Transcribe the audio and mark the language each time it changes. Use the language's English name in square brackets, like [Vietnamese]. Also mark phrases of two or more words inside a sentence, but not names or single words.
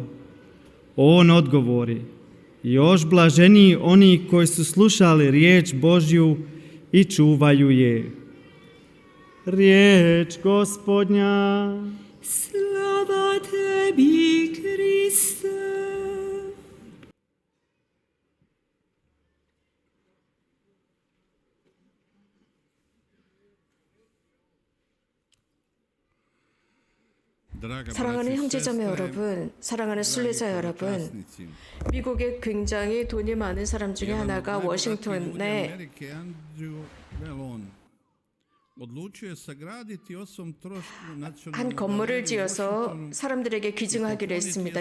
[Croatian] On odgovori, još blaženiji oni koji su slušali riječ Božju i čuvaju je. Riječ Gospodnja. Slava tebi, Kriste. [Korean] 사랑하는 형제자매 여러분, 사랑하는 순례자 여러분, 미국에 굉장히 돈이 많은 사람 중에 하나가 워싱턴에 한 건물을 지어서 사람들에게 기증하기로 했습니다.